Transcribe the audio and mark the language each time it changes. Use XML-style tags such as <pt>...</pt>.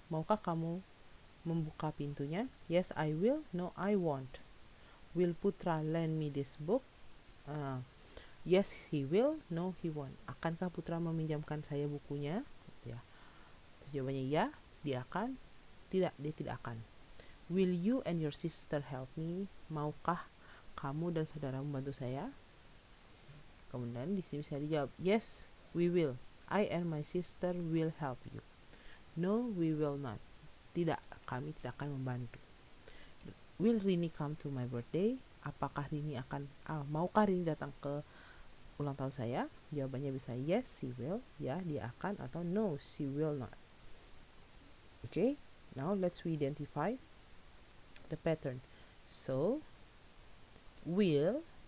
<id>Maukah kamu membuka pintunya?</id> <en>Yes, I will. No, I won't. Will Putra lend me this book? Yes, he will. No, he won't.</en> <id>Akankah Putra meminjamkan saya bukunya? Ya. Jawabannya ya, dia akan. Tidak, dia tidak akan.</id> <en>Will you and your sister help me?</en> <id>Maukah kamu dan saudara membantu saya? Kemudian di sini bisa dijawab,</id> <en>yes, we will. I and my sister will help you. No, we will not.</en> <id>Tidak, kami tidak akan membantu.</id> <en>Will Rini come to my birthday?</en> <id>Apakah Rini maukah Rini datang ke ulang tahun saya? Jawabannya bisa</id> <en>yes, she will.</en> <id>Ya, dia akan. Atau</id> <en>no, she will not. Okay, now let's identify the pattern. So, will.</en>